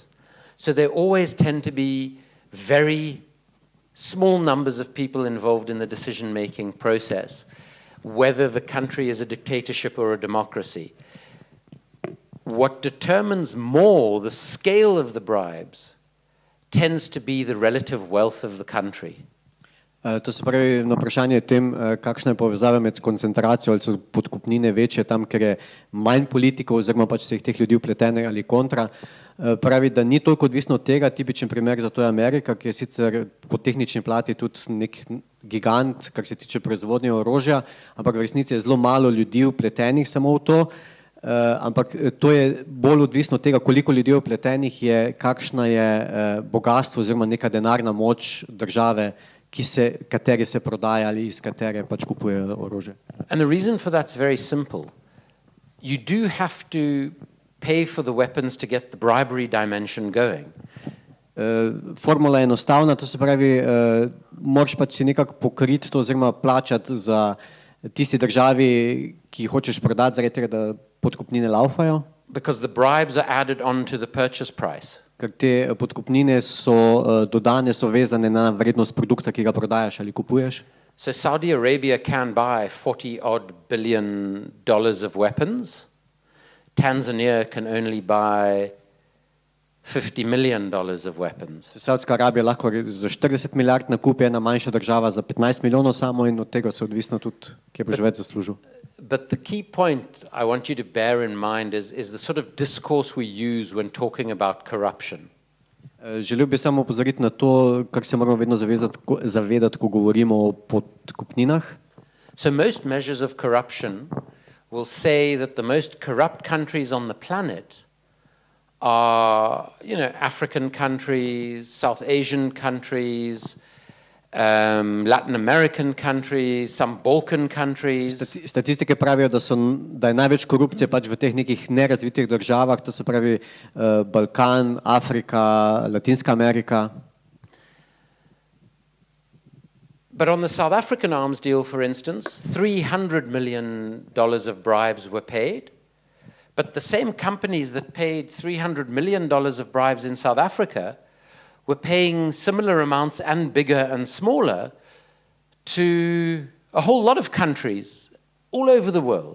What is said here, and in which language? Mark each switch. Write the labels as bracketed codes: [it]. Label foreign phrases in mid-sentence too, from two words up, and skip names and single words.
[en] So there always tend to be very small numbers of people involved in the decision-making process, whether the country is a dictatorship or a democracy. What determines more the scale of the bribes tends to be the relative wealth of the country. [sl] To se pravi, na vprašanje tem, kakšna je povezava med koncentracijo ali so podkupnine večje tam, ker je manj politikov oziroma pač vseh teh ljudi vpletene ali kontra, pravi, da ni toliko odvisno od tega. Tipičen primer za to je Amerika, ki je sicer po tehnični plati tudi nek gigant, kar se tiče proizvodnje orožja, ampak v resnici je zelo malo ljudi vpletenih samo v to, ampak to je bolj odvisno od tega, koliko ljudi vpletenih je, kakšna je bogatstvo oziroma neka denarna moč države, kateri se prodaja ali iz katere pač kupujejo orožje. [en] And the reason for that's very simple. You do have to pay for the weapons to get the bribery dimension going. [sl] Formula je enostavna, to se pravi, moraš pač si nekako pokriti to oziroma plačati za tisti državi, ki hočeš prodati, zaradi tega, da podkupnine laufajo. [en] Because the bribes are added on to the purchase price. [sl] Ker te podkupnine so dodane, so vezane na vrednost produkta, ki ga prodajaš ali kupuješ. [en] So Saudi Arabia can buy $40 billion of weapons. Tanzania can only buy $50 million of weapons. [sl] Saudska Arabija lahko za 40 milijard nakupi, ena manjša država za 15 milijonov samo in od tega se odvisno tudi, kje boš več zaslužil. [en] But the key point I want you to bear in mind is the sort of discourse we use when talking about corruption. [sl] Želel bi samo opozoriti na to, kar se moramo vedno zavedati, ko govorimo o podkupninah. [en] So most measures of corruption will say that the most corrupt countries on the planet are, African countries, South Asian countries, Latin American countries, some Balkan countries. [sl] Statistike pravijo, da je največ korupcije pač v teh nekih nerazvitih državah, to se pravi Balkan, Afrika, Latinska Amerika. [en] But on the South African arms deal, for instance, $300 million of bribes were paid. But the same companies that paid $300 million of bribes in South Africa were paying similar amounts and bigger and smaller to a whole lot of countries all over the world.